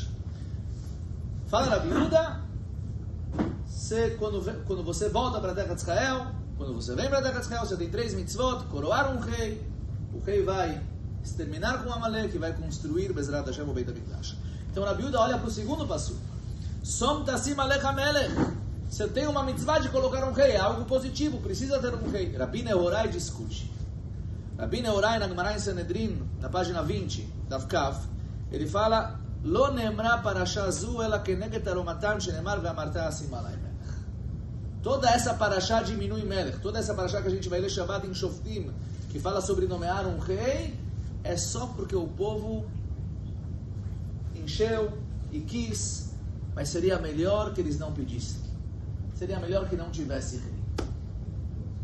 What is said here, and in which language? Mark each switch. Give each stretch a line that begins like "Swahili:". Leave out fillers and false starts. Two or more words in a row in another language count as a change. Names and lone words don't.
Portuguese: Fala Rabi Yehuda, quando você volta para a terra de Israel, quando você vem para a terra de Israel, você tem 3 mitzvot, coroar um rei, o rei vai exterminar com Amalek e vai construir
Hebrew: בעזרת השם
Portuguese: o Beit HaMikdash. Então Rabi Yehuda olha para o segundo passo.
Hebrew: שום תשים עליך המלך.
Portuguese: Você tem uma mitzvah de colocar um rei, é algo positivo, precisa ter um rei. Rabi Nehorai discute. Rabi Nehorai, na Gemara em Sanedrin, na página 20,
Hebrew: דף כ,
Portuguese: ele fala,
Hebrew: לא נאמרה פרשה זו אלא כנגד תרעומתן שנאמר ואמרת אשים עלי מלך.
Portuguese: Toda essa parashá diminui melech. Toda essa parashá que a gente vai ler Shabbat em Shoftim, que fala sobre nomear um rei, é só porque o povo encheu e quis, mas seria melhor que eles não pedissem. Seria melhor que não tivesse rei.